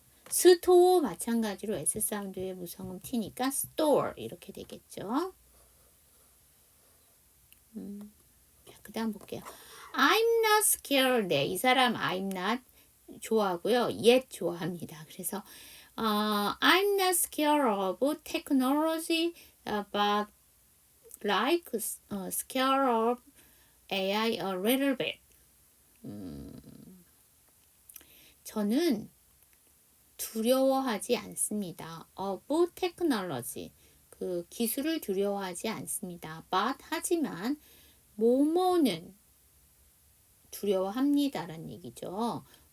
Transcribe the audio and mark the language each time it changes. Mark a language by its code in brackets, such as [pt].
[ko] 스토어 마찬가지로 S 사운드의 무성음 T니까 store 이렇게 되겠죠. 자, 그 다음 볼게요. [en] I'm not scared. [ko] 네, 이 사람 [en] I'm not [ko] 좋아하고요. yet 좋아합니다. [en] 그래서 I'm not scared of technology, but like scared of AI a little bit. [ko] 저는 두려워하지 않습니다. [en] of technology. [ko] 그 기술을 두려워하지 않습니다. but 하지만 뭐뭐는 두려워합니다라는 얘기죠.